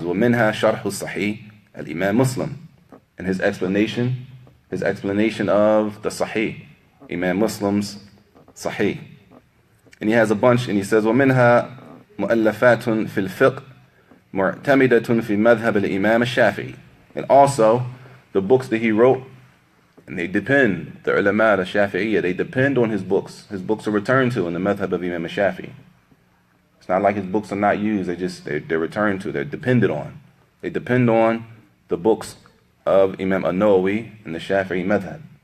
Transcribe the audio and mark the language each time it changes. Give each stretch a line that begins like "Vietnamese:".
Arabic: وَمِنْهَا شَرْحُ الصَّحِيحِ Al-Imam Muslim.
English: And his explanation of the Sahih, Imam Muslim's Sahih. And he has a bunch, and he says,
Arabic: وَمِنْهَا مُؤَلَّفَاتٌ فِي الْفِقْهِ مُعْتَمِدَةٌ فِي مَذْهَبِ الْإِمَامِ الشَّافِعِي.
English: And also, the books that he wrote, and they depend, the ulama, the Shafi'iyya, they depend on his books. His books are returned to in the madhab of Imam Shafi'i. It's not like his books are not used, they're returned to, they're depended on. They depend on the books of Imam An-Nawawi and the Shafi'i madhab.